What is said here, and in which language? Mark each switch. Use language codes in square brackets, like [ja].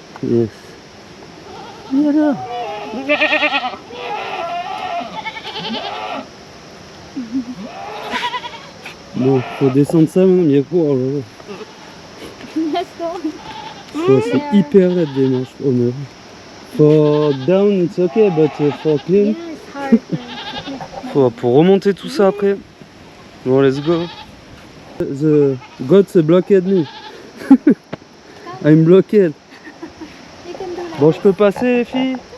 [en] Yes. Voilà. [fr] Bon, faut descendre ça maintenant, mais il y a quoi alors? [en] Let's go. [fr] C'est hyper raide des manches. Oh non. [en] For down it's okay, but for clean. Yeah, it's hard. [fr] Pour remonter tout ça après. Bon, [en] let's go. The goats blocked me. I'm blocked. You can do that. [fr] Bon, je peux passer les filles?